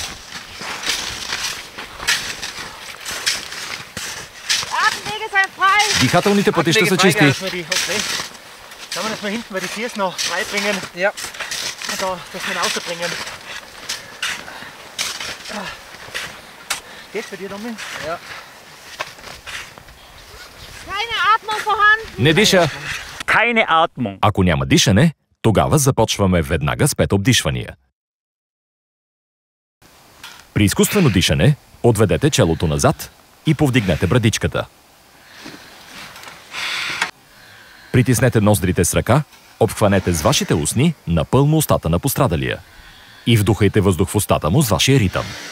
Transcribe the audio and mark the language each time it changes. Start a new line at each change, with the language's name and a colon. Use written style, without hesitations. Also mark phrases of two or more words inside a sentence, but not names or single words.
German: Atemwege sind frei!
Bulgarian: Дихателните пътища са чисти.
German: Kann man das mal hinten bei den Tiers noch freibringen? Ja. Und da, dass wir ihn rausbringen. Geht's bei dir, Domin? Ja. Keine Atmung vorhanden.
Bulgarian: Не диша.
German: Keine Atmung.
Bulgarian: Ако няма дишане, тогава започваме веднага с 5 обдишвания. При изкуствено дишане, отведете челото назад и повдигнете брадичката. Притиснете ноздрите с ръка, обхванете с вашите устни напълно устата на пострадалия и вдухайте въздух в устата му с вашия ритъм.